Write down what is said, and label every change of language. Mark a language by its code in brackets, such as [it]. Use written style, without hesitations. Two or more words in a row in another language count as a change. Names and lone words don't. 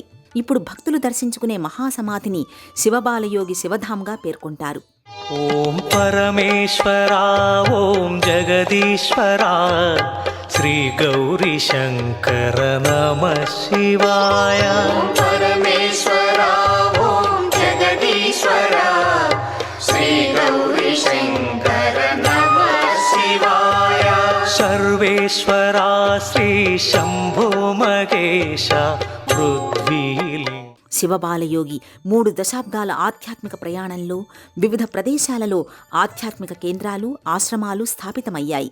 [te] ఇప్పుడు భక్తులు దర్శించుకునే మహాసమాధిని శివబాలయోగి శివధామ్గా పేర్కొంటారు. [sa] ఓం పరమేశ్వరా, ఓం జగదీశ్వరా, శ్రీ గౌరీ శంకర నమః శివాయ. परमेश्वरा ॐ जगदीश्वरा श्री गौरी शङ्कर नमः शिवाय సర్వేశ్వరా శ్రీ శంభో మహేశ పృథ్వీలి. [te] శివబాలయోగి 3 దశాబ్దాల ఆధ్యాత్మిక ప్రయాణంలో వివిధ ప్రదేశాలలో ఆధ్యాత్మిక కేంద్రాలు, ఆశ్రమాలు స్థాపితమయ్యాయి.